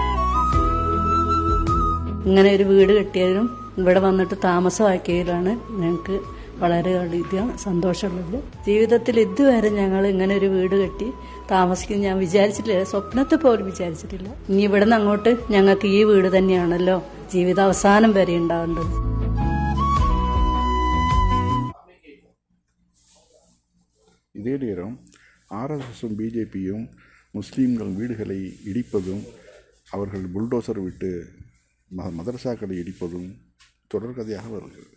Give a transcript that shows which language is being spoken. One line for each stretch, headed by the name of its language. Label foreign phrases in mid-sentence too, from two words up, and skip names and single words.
Malayalam: ഇങ്ങനെ ഒരു വീട് കെട്ടിയതിനും ഇവിടെ വന്നിട്ട് താമസമാക്കിയതിലാണ് ഞങ്ങൾക്ക് വളരെയധികം സന്തോഷമുള്ളത്. ജീവിതത്തിൽ ഇതുവരെ ഞങ്ങൾ ഇങ്ങനെ ഒരു വീട് കെട്ടി താമസിക്കുന്നത് ഞാൻ വിചാരിച്ചിട്ടില്ല, സ്വപ്നത്തിൽ പോലും വിചാരിച്ചിട്ടില്ല. ഇനി ഇവിടെ നിന്ന് അങ്ങോട്ട് ഞങ്ങൾക്ക് ഈ വീട് തന്നെയാണല്ലോ ജീവിതാവസാനം വരെ ഉണ്ടാവേണ്ടത്.
Tamil: இதே நேரம் ஆர்எஸ்எஸும் பிஜேபியும் முஸ்லீம்கள் வீடுகளை இடிப்பதும், அவர்கள் புல்டோசர் விட்டு மதரசாக்களை இடிப்பதும் தொடர்கதையாக வருகிறது.